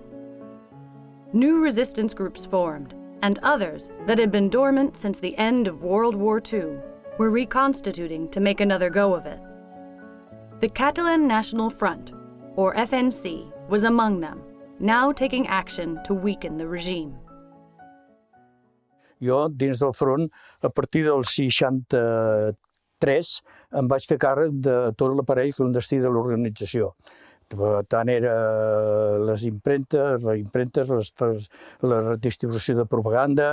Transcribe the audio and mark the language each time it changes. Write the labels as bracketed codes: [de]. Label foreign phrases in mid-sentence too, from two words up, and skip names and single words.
[en] New resistance groups formed, and others that had been dormant since the end of World War II were reconstituting to make another go of it. The Catalan National Front, or FNC, was among them, now taking action to weaken the regime. [ca] Jo, dins del front, a partir del 63, em vaig fer càrrec de tot l'aparell clandestí de l'organització. Tant era les impremtes, la distribució de propaganda.